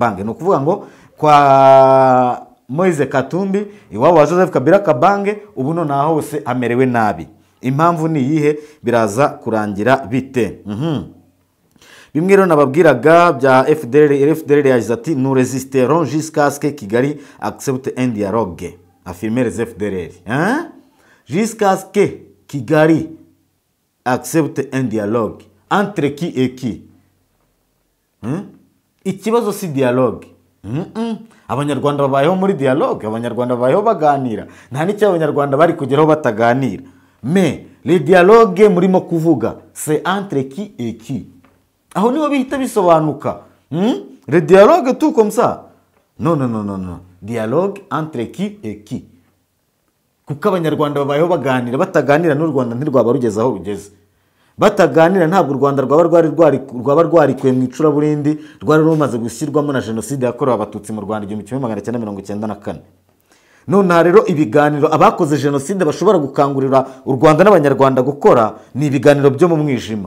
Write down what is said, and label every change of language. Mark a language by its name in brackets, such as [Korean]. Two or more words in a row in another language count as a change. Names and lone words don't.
[Kinyarwanda] Ni ukuvuga ngo kwa Moise Katumbi iwabo wa Joseph Kabila Kabange ubu nonaho hose amerewe nabi. Impamvu ni iyihe? Biraza kurangira bite? Bimwe rero nababwiraga bya FDLR yagize ati [French] nous résisterons jusqu'à ce que Kigali accepte un dialogue, affirme les FDLR. Jusqu'à ce que Kigali accepte un dialogue entre qui et qui? [Kinyarwanda] Ikibazo si dialogue. Abanyarwanda babayeho muri dialogue, abanyarwanda babayeho baganira, nta n'icyo abanyarwanda bari kugeraho bataganira. [French] Mais le dialogue [Kinyarwanda] murimo kuvuga [French] c'est entre qui et qui? [Kinyarwanda] Aho niho bihita bisobanuka. [French] Le dialogue tout comme ça? Non. Dialogue entre qui et qui? [Kinyarwanda] Kuko abanyarwanda babayeho baganira, bataganira n'u Rwanda ntirwaba rugeze aho rugeze. Bataganira ntabwo u Rwanda rwaba rwarikuye mu icuraburindi rwari rumaze gushyirwamo na jenoside yakorewe abatutsi mu Rwanda 1994. None rero ibiganiro abakoze jenoside bashobora gukangurira u Rwanda n'abanyarwanda gukora ni ibiganiro byo mu mwijima.